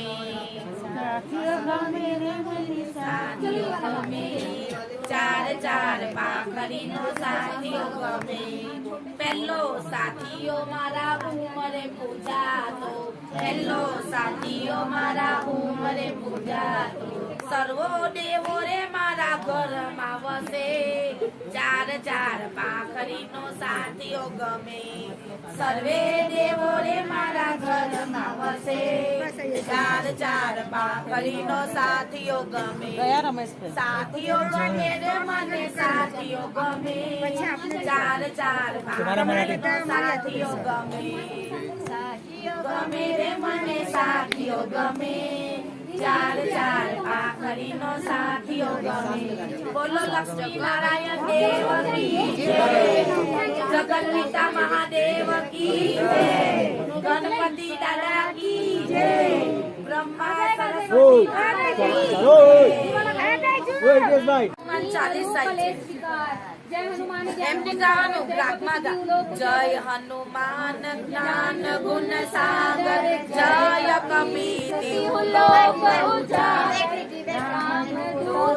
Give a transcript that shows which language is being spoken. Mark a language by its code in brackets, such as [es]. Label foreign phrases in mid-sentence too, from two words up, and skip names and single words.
[gu] સાથિયો ગમે ચાર ચાર પાખરીનો સાથિયો ગમે। પહેલો સાથિયો મારા ઉંમરે પૂજા તો, પહેલો સાથિયો મારા ઉંમરે પૂજા તો। સર્વો દેવો રે મારા ઘર માવસે, ચાર ચાર પાખરીનો સાથિયો ગમે। સર્વે દેવો રે મારા ઘર માવસે, ચાર ચાર પાખરીનો સાથિયો ગમે। સાથિયો ગમે રે મને સાથિયો ગમે, ચાર ચાર પાખરીનો સાથિયો ગમે। ગમે રે મને સાથિયો ગમે, ચાર ચાર પાખરીનો સાથિયો ગમે। [hi] बोलो लक्ष्मी नारायण देव की जय, जगत पिता महादेव की जय, गणपति दादा की जय, ब्रह्मा सरस्वती माता की जय। 40 जय हनुमान जय हनुमान ज्ञान गुण सागर, जय कपीति लोक उजागर।